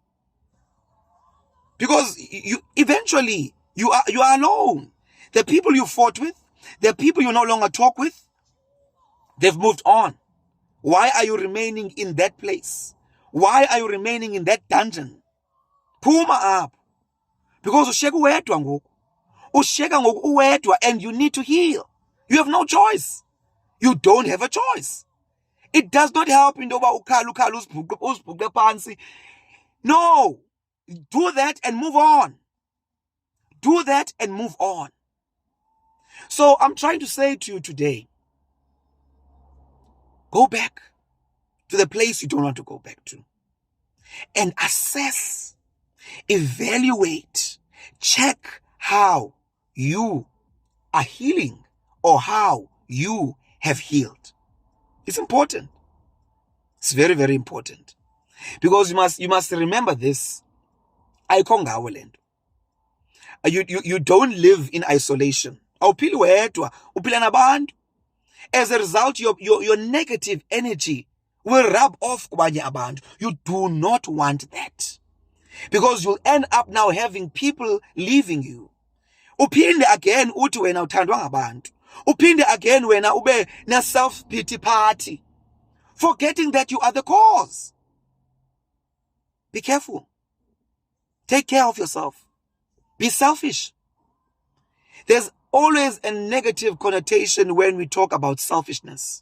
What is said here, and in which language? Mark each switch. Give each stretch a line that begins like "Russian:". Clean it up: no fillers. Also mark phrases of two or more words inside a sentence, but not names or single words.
English: Because eventually you are alone. The people you fought with, the people you no longer talk with, they've moved on. Why are you remaining in that place? Why are you remaining in that dungeon?
Xhosa: Phuma up. Because ushiyeka uwedwa ngoku. Ushiyeka ngoku uwedwa,
English: and you need to heal. You have no choice. You don't have a choice. It does not help
Xhosa: into yoba ukhala uzibhuqe phansi.
English: No. Do that and move on. Do that and move on. So I'm trying to say to you today, go back to the place you don't want to go back to. And assess, evaluate, check how you are healing or how you have healed. It's important. It's very, very important. Because you must remember this. You don't live in isolation.
Xhosa: Awuphili wedwa, uphila nabantu.
English: As a result, your negative energy will rub off
Xhosa: kubanye abantu.
English: You do not want that. Because you'll end up now having people leaving you.
Xhosa: Uphinde again uthi wena uthandwa ngabantu. Uphinde again wena ube na
English: self-pity party, forgetting that you are the cause. Be careful. Take care of yourself. Be selfish. There's always a negative connotation when we talk about selfishness.